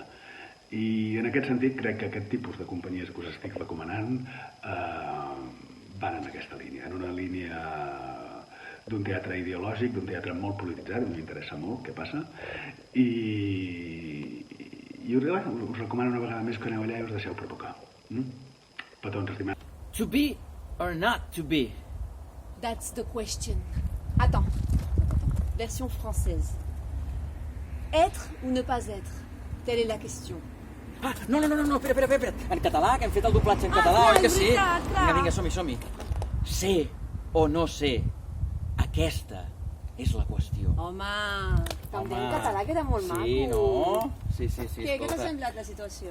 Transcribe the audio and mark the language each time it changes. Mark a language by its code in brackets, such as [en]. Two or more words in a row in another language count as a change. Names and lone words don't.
[ca] I en aquest sentit crec que aquest tipus de companyies que us estic recomanant van en aquesta línia, en una línia d'un teatre ideològic, d'un teatre molt polititzat, m'interessa molt què passa, i us recomano una vegada més que aneu allà i us deixeu provocar. Petons estimats. [en] To be or not to be? That's the question. [fr] Attends. Version française. Être ou ne pas être? Telle est la question. [ca] Ah, no, espera. En català, que hem fet el doblatge en català, oi que sí? Clar. Vinga, som-hi. Ser o no ser, aquesta és la qüestió. Home, també en català queda molt maco. Sí, no? Sí, Què escolta. t'ha semblat la situació?